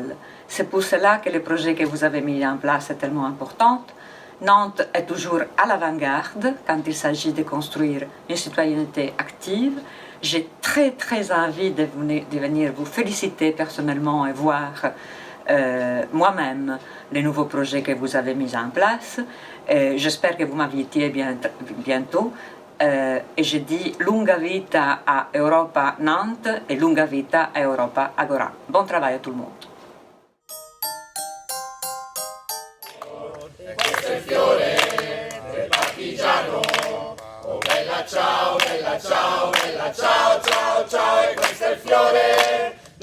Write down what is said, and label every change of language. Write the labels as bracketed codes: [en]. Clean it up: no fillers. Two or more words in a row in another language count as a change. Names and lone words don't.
[fr] C'est pour cela que le projet que vous avez mis en place est tellement important Nantes est toujours à l'avant-garde quand il s'agit de construire une citoyenneté active. J'ai très très envie de venir vous féliciter personnellement et voir moi-même les nouveaux projets que vous avez mis en place. J'espère que vous m'invitez bientôt. Et je dis [it] lunga vita a Europa Nantes [fr] et [it] lunga vita a Europa Agora. [fr] Bon travail à tout le monde. [it] Questo è il fiore del partigiano, oh bella ciao, bella ciao, bella ciao, ciao, ciao, e questo è il fiore